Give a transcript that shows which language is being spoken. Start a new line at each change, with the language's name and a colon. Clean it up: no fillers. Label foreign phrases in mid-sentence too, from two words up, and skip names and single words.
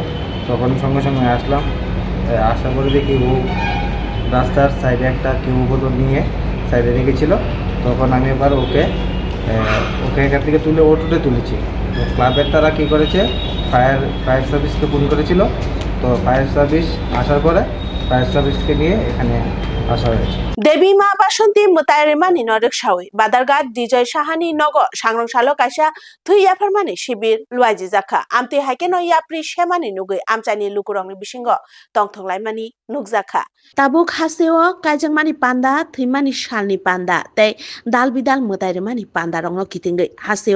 Bangla: তখন সঙ্গে সঙ্গে আসলাম, আসার পরে দেখি ও রাস্তার সাইডে একটা কেউ বোতল নিয়ে সাইডে রেখেছিল। তখন আমি এবার ওকে এখান থেকে তুলে অটোতে তুলেছি। তো ক্লাবের তারা কী করেছে, ফায়ার সার্ভিসকে ফোন করেছিল। তো ফায়ার সার্ভিস আসার পরে ফায়ার সার্ভিসকে নিয়ে এখানে আসা হয়েছে।
Kok Borok: দেবী মা বাসন্তী মুতায়রেমানি নরকসাওই বাদারঘাট ডিজয় সাহানি নগ সাংরংশালো কাইসা থুই ইয়াফারমানি শিবির লুয়াইজি জাখা আমতে হাইকে ন ইয়াপ্রি সেমানি নুগৈ আমচানি লুকুরংনি বিসিঙ্গ তংথংলাইমানি নুকজাখা তাবুক হাসেও কাইজাংমানি পান্ডা থুইমানি শালনি পান্ডা তাই দাল বিদাল মুতায়রেমানি পান্ডা রংনো কিতিঙ্গৈ হাসেও